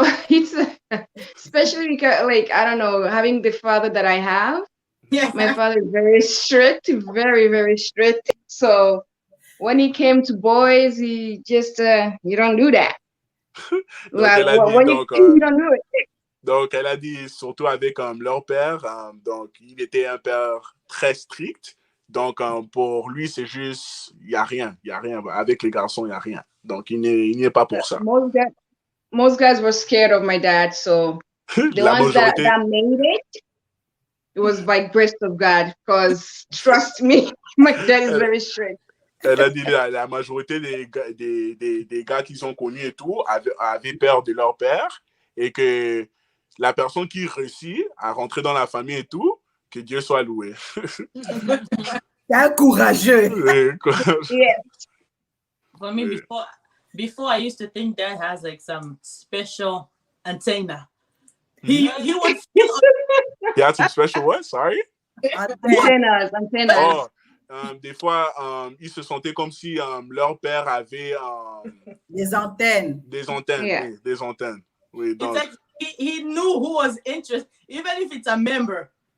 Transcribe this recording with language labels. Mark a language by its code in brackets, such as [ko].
[en] It's especially because, like, I don't know, having the father that I have. Yeah. My father is very strict, very, very strict. So when he came to boys, he just, you don't do that. You don't do it. [fr] Donc, elle a dit, surtout avec leur père, donc il était un père très strict. Donc, pour lui, c'est juste, il n'y a rien. Avec les garçons, il n'y a rien. Donc, il n'y est pas pour ça. [en] Most guys were scared of my dad, so the ones that made it was by grace of God, because trust me, my dad is very strict. [fr] Elle a dit la majorité des gars qui sont connus et tout avaient peur de leur père et que la personne qui réussit à rentrer dans la famille et tout, que Dieu soit loué. C'est un courageux. [en] Yeah. For me, before I used to think Dad has like some special antenna. He would feel. He had some special what? Sorry? Antennas. [fr] Oh, des fois, ils se sentaient comme si leur père avait Des antennes. des antennes. [en] Yeah. [fr] Oui, des antennes. Oui, donc, [en] It's like he knew who was interested, even if it's a member.